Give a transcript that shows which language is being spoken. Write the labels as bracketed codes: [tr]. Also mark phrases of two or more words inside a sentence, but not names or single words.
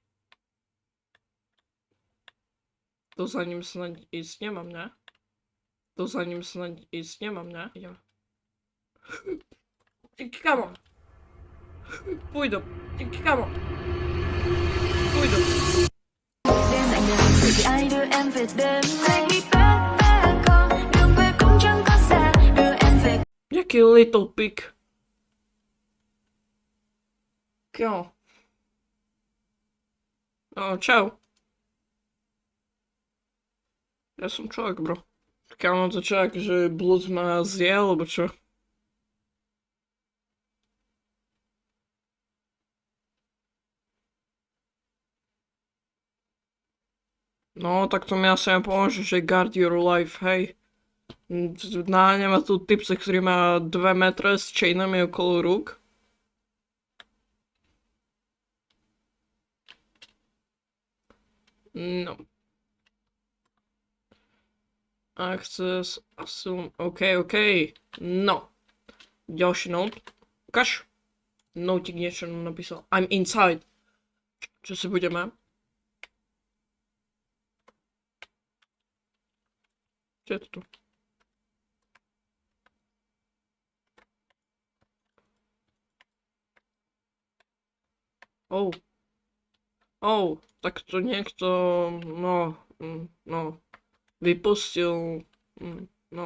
[sk] To za ním snad ísť nemám, ne? To za ním snad ísť nemám, ne? Idem. Kamo! [cs] Půjdu. Kamo! Půjdu. [vi] Đêm lạnh lẽo thì ai đưa em về đêm nay bé con đường về cũng chẳng có xa đưa em về. [en] Jaký little pig. [sk] Kamo. No, čau. Ja som človek, bro. Kamo, to čo, akože blud ma zje, alebo čo? No, tak to mi asi nepomôže, že [en] guard your life, [sk] hej. Naháňa ma tu typce, ktorý má 2 metre s chainami okolo rúk. No. [en] Access, assume, OK. [sk] No. Ďalší note. Ukáž. Notik niečo napísal. [en] I'm inside. [sk] Čo si budeme? Čo je to tu? Tak to niekto, no, vypustil, no.